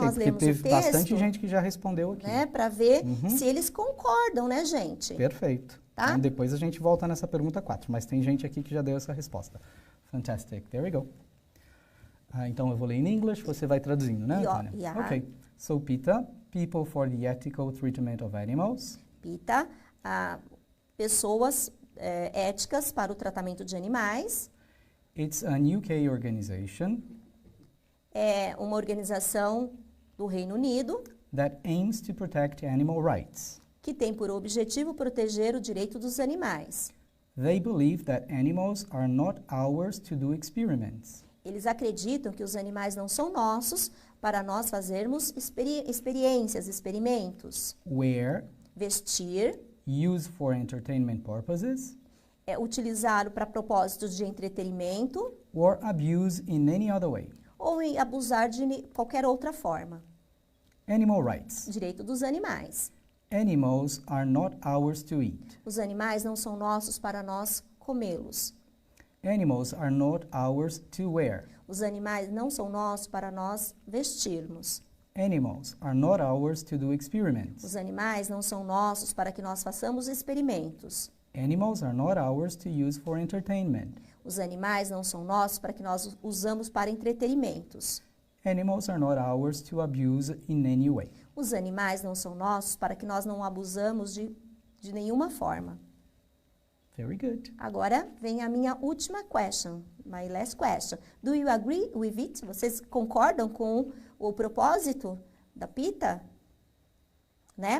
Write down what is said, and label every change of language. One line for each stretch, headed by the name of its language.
Portuguese: nós porque lemos teve o texto, bastante gente que já respondeu aqui. né, para ver se eles concordam, né, gente? Perfeito. Tá? Então, depois a gente volta nessa pergunta 4, mas tem gente aqui que já deu essa resposta.
English: Fantastic. There we go.
Portuguese: Então, eu vou ler em English, você vai traduzindo, né, Antônia?
English: Yeah. Ok. So, PETA, People for the Ethical Treatment of Animals.
Portuguese: PETA, pessoas éticas para o tratamento de animais.
English: It's an UK organization
Portuguese: É uma organização do Reino Unido
English: that aims to protect animal rights.
Portuguese: que tem por objetivo proteger o direito dos animais.
English: They believe that animals are not ours to do experiments.
Portuguese: Eles acreditam que os animais não são nossos para nós fazermos experimentos.
English: Wear,
Portuguese: Vestir,
English: use for entertainment purposes,
Portuguese: utilizá-lo para propósitos de entretenimento
English: or abuse in any other way.
Portuguese: ou em abusar de qualquer outra forma.
English: Animal rights.
Portuguese: Direito dos animais.
English: Animals are not ours to eat.
Portuguese: Os animais não são nossos para nós comê-los.
English: Animals are not ours to wear.
Portuguese: Os animais não são nossos para nós vestirmos.
English: Animals are not ours to do experiments.
Portuguese: Os animais não são nossos para que nós façamos experimentos.
English: Animals are not ours to use for entertainment.
Portuguese: Os animais não são nossos para que nós usamos para entretenimentos.
English: Animals are not ours to abuse in any way.
Portuguese: Os animais não são nossos para que nós não abusamos de nenhuma forma.
English: Very good.
Portuguese: Agora vem a minha última question,
English: my last question. Do you agree with it?
Portuguese: Vocês concordam com o propósito da PITA? Né?